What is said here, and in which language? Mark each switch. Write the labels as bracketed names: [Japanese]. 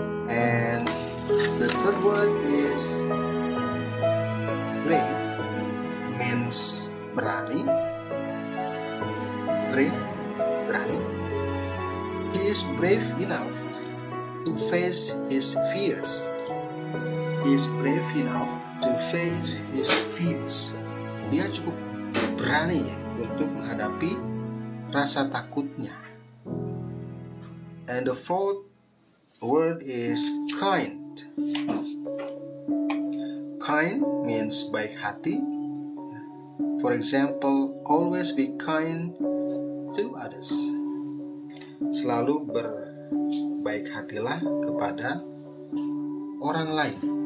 [English] And the third word is brave, means berani. Brave, berani. He is brave enough to face his fears. He is brave enough to face his fears. [Indonesian] Dia cukup berani ya untuk menghadapi rasa takutnya. [English] And the fourth word is kind. Kind means baik hati. For example, always be kind to others. [Indonesian] Selalu berbaik hatilah kepada orang lain.